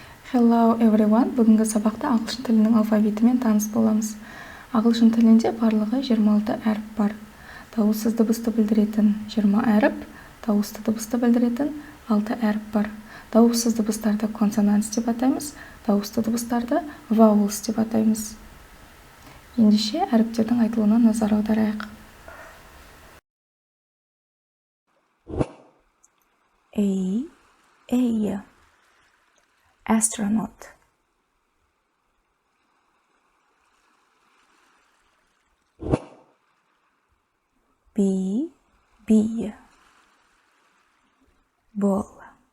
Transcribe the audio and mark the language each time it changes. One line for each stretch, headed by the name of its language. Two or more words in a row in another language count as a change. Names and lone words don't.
English: Hello everyone.
Kazakh: Бүгінгі сабақта ағылшын тілінің алфавитімен таныс боламыз. Ағылшын тілінде барлығы 26 әріп бар. Дауыссыз дыбысты білдіретін 20 әріп, дауысты дыбысты білдіретін 6 әріп бар. Дауыссыз дыбыстарды консонант деп атаймыз, дауысты дыбыстарды vowels деп атаймыз. Ендеше әріптердің айтылуына назар аударайық.
English: A astronaut. B ball.